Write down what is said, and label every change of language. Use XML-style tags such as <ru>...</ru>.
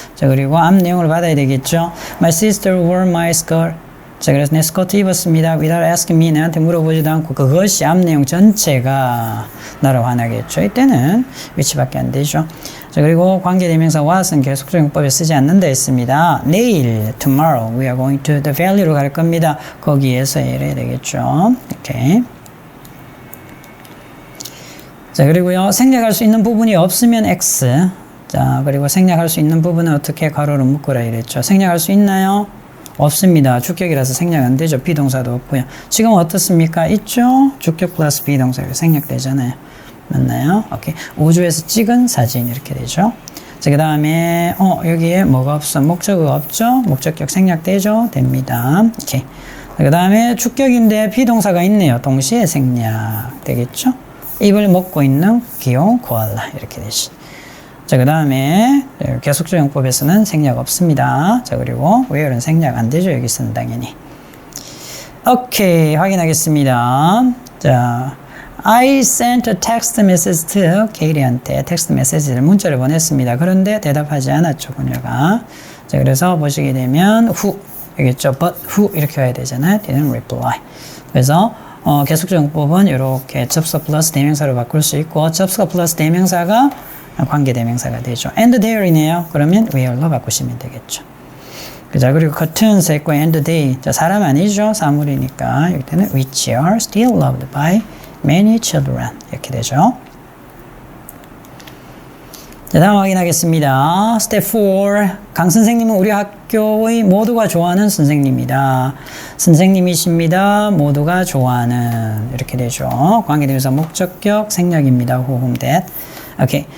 <ko>자, 그리고 앞 내용을 받아야 되겠죠.</ko> <en>My sister wore my skirt.</en> <ko>자, 그래서 내 스커트 입었습니다.</ko> <en>Without asking me,</en> <ko>내한테 물어보지도 않고 그것이 앞 내용 전체가 나를 화나겠죠. 이때는 which밖에 안 되죠. 자, 그리고 관계대명사 what은 계속적 용법에 쓰지 않는다 했습니다. 내일,</ko> <en>tomorrow, we are going to the valley로</en> <ko>갈 겁니다. 거기에서 이래야 되겠죠. 이렇게. 자, 그리고요, 생략할 수 있는 부분이 없으면 x. 자, 그리고 생략할 수 있는 부분은 어떻게 가로로 묶으라 이랬죠. 생략할 수 있나요? 없습니다. 주격이라서 생략 안 되죠. 비동사도 없고요. 지금 어떻습니까? 있죠? 주격 플러스 비동사가 생략되잖아요. 맞나요? 오케이. 우주에서 찍은 사진 이렇게 되죠. 자, 그 다음에 여기에 뭐가 없어? 목적어가 없죠? 목적격 생략되죠? 됩니다. 오케이. 그 다음에 주격인데 비동사가 있네요. 동시에 생략 되겠죠? 입을 먹고 있는 귀여운 코알라 이렇게 되지. 자, 그 다음에 계속적 용법에서는 생략 없습니다. 자, 그리고 where는 생략 안 되죠. 여기서는 당연히. 오케이, 확인하겠습니다.</ko> <en>자, I sent a text message to Katie한테</en> <ko>텍스트 메시지를 문자를 보냈습니다. 그런데 대답하지 않았죠, 그녀가. 자, 그래서 보시게 되면 who 여기있죠. but who 이렇게 해야 되잖아요.</ko> <en>didn't reply.</en> <ko>그래서 계속적 용법은 이렇게 접속 플러스 대명사로 바꿀 수 있고 접속 플러스 대명사가 관계대명사가 되죠.</ko> <en>and there이네요.</en> <ko>그러면 where로 바꾸시면 되겠죠. 자, 그리고 같은 색과 and they. 자, 사람 아니죠. 사물이니까. 여기 때는</ko> <en>which are still loved by many children.</en> <ko>이렇게 되죠. 자, 다음 확인하겠습니다. 스텝 4. 강 선생님은 우리 학교의 모두가 좋아하는 선생님이다. 선생님이십니다. 모두가 좋아하는. 이렇게 되죠. 관계대명사 목적격 생략입니다.</ko> <en>whom, that.</en> <ko>오케이.</ko>